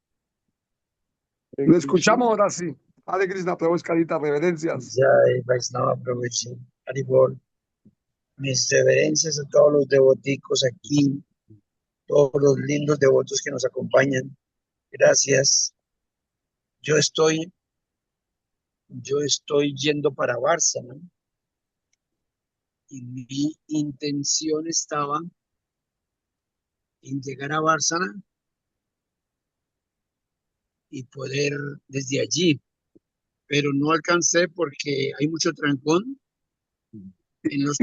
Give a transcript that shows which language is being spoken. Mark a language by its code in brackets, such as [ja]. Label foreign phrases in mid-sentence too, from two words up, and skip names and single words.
[es] Lo escuchamos ahora sí. [sa] Hare Krishna, [es] Prabhu Escalita, reverencias. [sa] Jai Vaishnava Prabhuji. [es] Haribol. Mis reverencias a todos los devoticos aquí, todos los lindos devotos que nos acompañan. Gracias. Yo estoy, yo estoy yendo para Bárcena y mi intención estaba en llegar a Bárcena y poder desde allí, pero no alcancé porque hay mucho trancón en los